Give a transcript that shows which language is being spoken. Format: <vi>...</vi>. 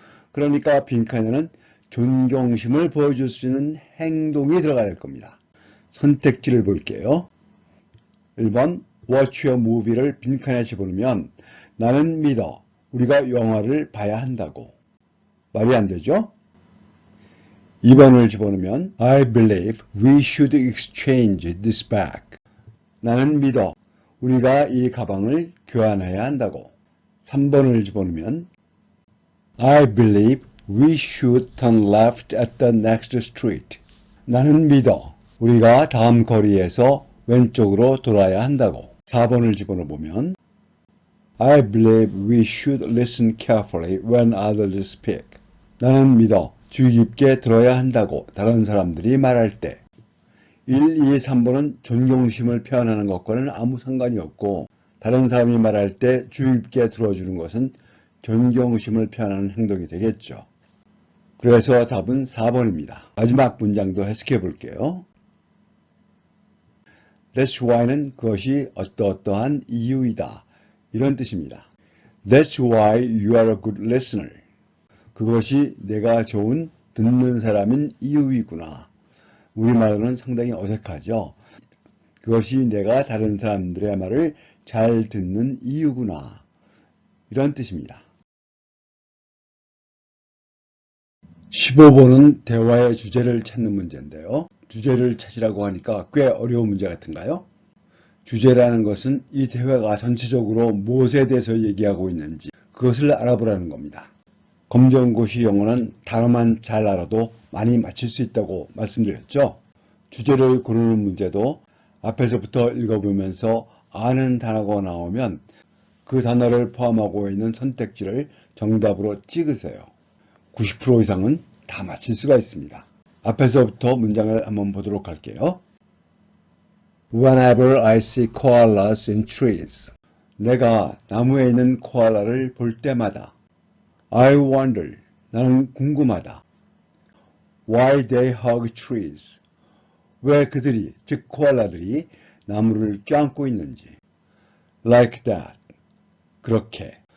<ko>그러니까 빈칸에는 존경심을 보여줄 수 있는 행동이 들어가야 될 겁니다. 선택지를 볼게요. 1번</ko> <en>watch a movie</en> <ko>를 빈칸에 집어넣으면 나는 믿어, 우리가 영화를 봐야 한다고. 말이 안 되죠? 2번을 집어넣으면</ko> <en>I believe we should exchange this bag.</en> <ko>나는 믿어, 우리가 이 가방을 교환해야 한다고. 3번을 집어넣으면</ko> <en>I believe we should turn left at the next street.</en> <ko>나는 믿어, 우리가 다음 거리에서 왼쪽으로 돌아야 한다고. 4번을 집어넣으면</ko> <en>I believe we should listen carefully when others speak.</en> <ko>나는 믿어, 주의 깊게 들어야 한다고 다른 사람들이 말할 때. 1, 2, 3번은 존경심을 표현하는 것과는 아무 상관이 없고 다른 사람이 말할 때 주의 깊게 들어주는 것은 존경심을 표현하는 행동이 되겠죠. 그래서 답은 4번입니다. 마지막 문장도 해석해 볼게요.</ko> <en>That's why</en> <ko>는 그것이 어떠어떠한 이유이다. 이런 뜻입니다.</ko> <en>That's why you are a good listener.</en> <ko>그것이 내가 좋은 듣는 사람인 이유이구나. 우리말로는 상당히 어색하죠. 그것이 내가 다른 사람들의 말을 잘 듣는 이유구나. 이런 뜻입니다. 15번은 대화의 주제를 찾는 문제인데요. 주제를 찾으라고 하니까 꽤 어려운 문제 같은가요? 주제라는 것은 이 대화가 전체적으로 무엇에 대해서 얘기하고 있는지 그것을 알아보라는 겁니다. 검정고시 영어는 단어만 잘 알아도 많이 맞힐 수 있다고 말씀드렸죠. 주제를 고르는 문제도 앞에서부터 읽어보면서 아는 단어가 나오면 그 단어를 포함하고 있는 선택지를 정답으로 찍으세요. 90% 이상은 다 맞힐 수가 있습니다. 앞에서부터 문장을 한번 보도록 할게요.</ko> <en>Whenever I see koalas in trees.</en> <ko>내가 나무에 있는 코알라를 볼 때마다</ko> <en>I wonder.</en> <ko>나는 궁금하다.</ko> <en>Why they hug trees.</en> <ko>왜 그들이, 즉 코알라들이 나무를 껴안고 있는지.</ko> <en>Like that.</en> <ko>그렇게.</ko>